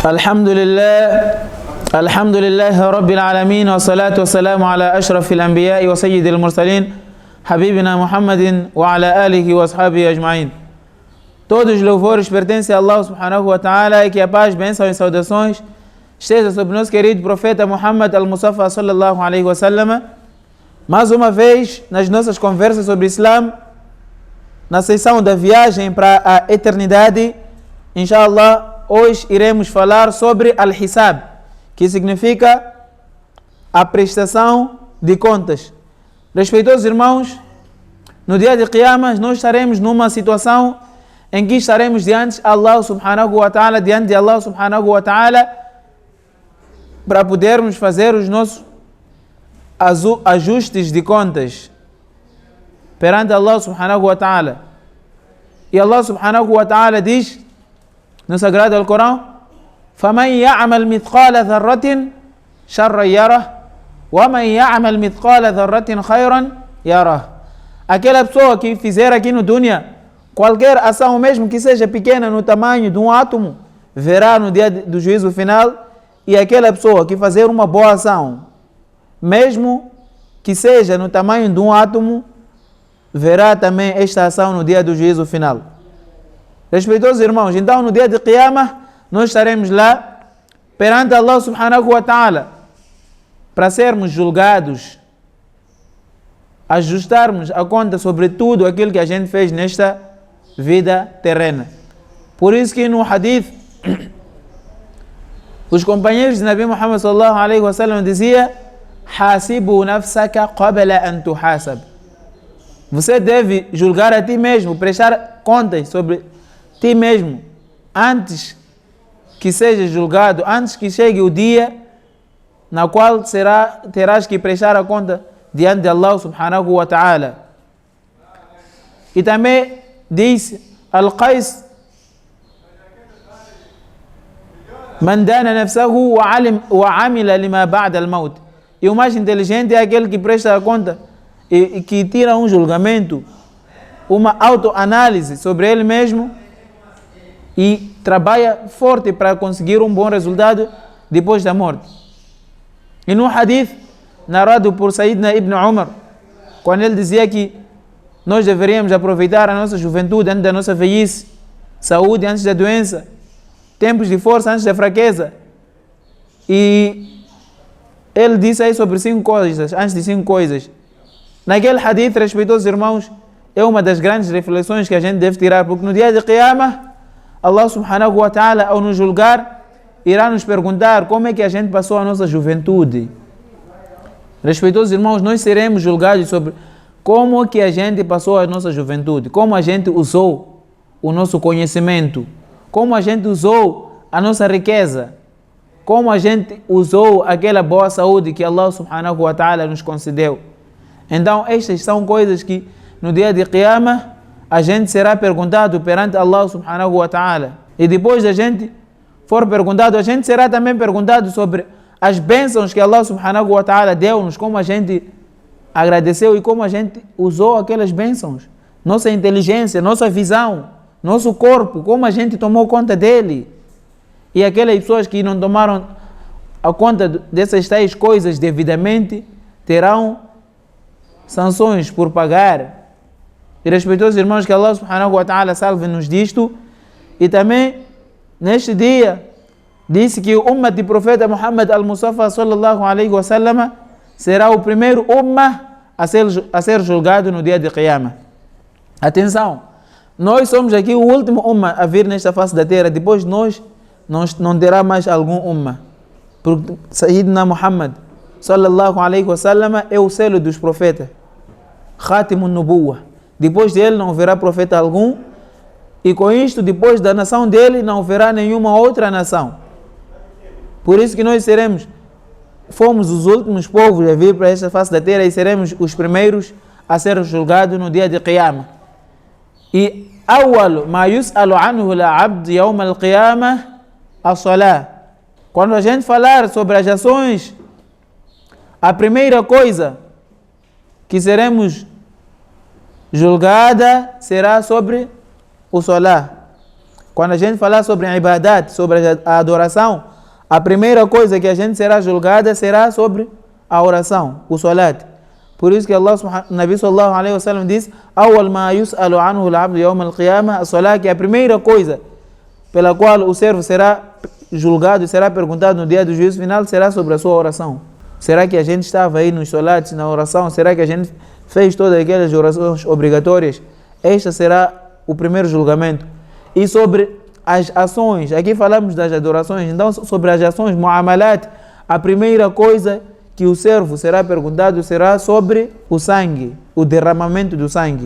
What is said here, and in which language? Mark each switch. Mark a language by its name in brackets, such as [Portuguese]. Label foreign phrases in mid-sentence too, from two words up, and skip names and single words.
[Arabic] الحمد لله رب العالمين والصلاة والسلام على أشرف الأنبياء وسيد المرسلين حبيبنا محمد وعلى آله وأصحابه أجمعين. [Portuguese] Todos os louvores pertencem a Allah [Arabic] سبحانه وتعالى [Portuguese] e que a paz, bênçãos e saudações esteja sobre nosso querido profeta Muhammad al-Mustafa [Arabic] صلى الله عليه وسلم. [Portuguese] Mais uma vez, nas nossas conversas sobre Islam, na seção da viagem para a eternidade, inshallah, hoje iremos falar sobre Al-Hisab, que significa a prestação de contas. Respeitosos irmãos, no dia de Qiyamah nós estaremos numa situação em que estaremos diante de Allah [Arabic] سبحانه وتعالى, [Portuguese] para podermos fazer os nossos ajustes de contas perante Allah [Arabic] سبحانه وتعالى. [Portuguese] E Allah [Arabic] سبحانه وتعالى [Portuguese] diz no Sagrado Alcorão: [Arabic] فَمَنْ يَعْمَلْ مِثْقَالَ ذَرَّةٍ شَرًّا يَرَهُ وَمَنْ يَعْمَلْ مِثْقَالَ ذَرَّةٍ خَيْرًا يَرَهُ. [Portuguese] Aquela pessoa que fizer aqui no dunya qualquer ação, mesmo que seja pequena no tamanho de um átomo, verá no dia do juízo final. E aquela pessoa que fazer uma boa ação, mesmo que seja no tamanho de um átomo, verá também esta ação no dia do juízo final. Respeitosos irmãos, então no dia de Qiyamah nós estaremos lá perante Allah [Arabic] سبحانه وتعالى [Portuguese] para sermos julgados, ajustarmos a conta sobre tudo aquilo que a gente fez nesta vida terrena. Por isso que no hadith os companheiros de Nabi Muhammad [Arabic] صلى الله عليه وسلم [Portuguese] diziam: [Arabic] حاسب نفسك قبل أن تحاسب. [Portuguese] Você deve julgar a ti mesmo, prestar contas sobre ti mesmo antes que seja julgado, antes que chegue o dia na qual terás que prestar a conta diante de Allah [Arabic] سبحانه وتعالى. [Portuguese] E também diz Al-Qais: [Arabic] من دان نفسه وعمل لما بعد الموت. [Portuguese] E o mais inteligente é aquele que presta a conta e que tira um julgamento, uma autoanálise sobre ele mesmo e trabalha forte para conseguir um bom resultado depois da morte. E no hadith narrado por Sayyidina Ibn Umar, quando ele dizia que nós deveríamos aproveitar a nossa juventude antes da nossa velhice, saúde antes da doença, tempos de força antes da fraqueza. E ele disse aí sobre 5 coisas, antes de 5 coisas. Naquele hadith, respeitosos irmãos, é uma das grandes reflexões que a gente deve tirar, porque no dia de Qiyamah, Allah [Arabic] سبحانه وتعالى, [Portuguese] ao nos julgar, irá nos perguntar como é que a gente passou a nossa juventude. Respeitosos irmãos, nós seremos julgados sobre como que a gente passou a nossa juventude, como a gente usou o nosso conhecimento, como a gente usou a nossa riqueza, como a gente usou aquela boa saúde que Allah [Arabic] سبحانه وتعالى [Portuguese] nos concedeu. Então estas são coisas que no dia de Qiyamah a gente será perguntado perante Allah [Arabic] سبحانه وتعالى. [Portuguese] E depois da gente for perguntado, a gente será também perguntado sobre as bênçãos que Allah [Arabic] سبحانه وتعالى [Portuguese] deu-nos, como a gente agradeceu e como a gente usou aquelas bênçãos. Nossa inteligência, nossa visão, nosso corpo, como a gente tomou conta dele. E aquelas pessoas que não tomaram a conta dessas tais coisas devidamente terão sanções por pagar. E respeitosos irmãos, que Allah [Arabic] سبحانه وتعالى [Portuguese] salve-nos disto. E também neste dia disse que o ummah de profeta Muhammad al-Mustafa [Arabic] صلى الله عليه وسلم [Portuguese] será o primeiro ummah a ser julgado no dia de Qiyamah. Atenção, nós somos aqui o último ummah a vir nesta face da terra. Depois de nós não terá mais algum ummah, porque Sayyidina Muhammad [Arabic] صلى الله عليه وسلم [Portuguese] é o selo dos profetas, [Arabic] خاتم النبوة. [Portuguese] Depois dele não haverá profeta algum, e com isto, depois da nação dele, não haverá nenhuma outra nação. Por isso que nós fomos os últimos povos a vir para esta face da terra e seremos os primeiros a ser julgados no dia de Qiyamah. [Arabic] E أول ما يسأل عنه العبد يوم القيامة الصلاة. [Portuguese] Quando a gente falar sobre as ações, a primeira coisa que seremos julgada será sobre o salah. Quando a gente falar sobre a ibadat, sobre a adoração, a primeira coisa que a gente será julgada será sobre a oração, o salat. Por isso que Nabi [Arabic] صلى الله عليه وسلم [Portuguese] diz: [Arabic] "أول ما يسأل عنه العبد يوم القيامة", [Portuguese] a salat, que é a primeira coisa pela qual o servo será julgado e será perguntado no dia do juízo final, será sobre a sua oração. Será que a gente estava aí nos salats, na oração? Será que a gente fez todas aquelas orações obrigatórias? Este será o primeiro julgamento. E sobre as ações, aqui falamos das adorações, então sobre as ações, muamalat, a primeira coisa que o servo será perguntado será sobre o sangue, o derramamento do sangue.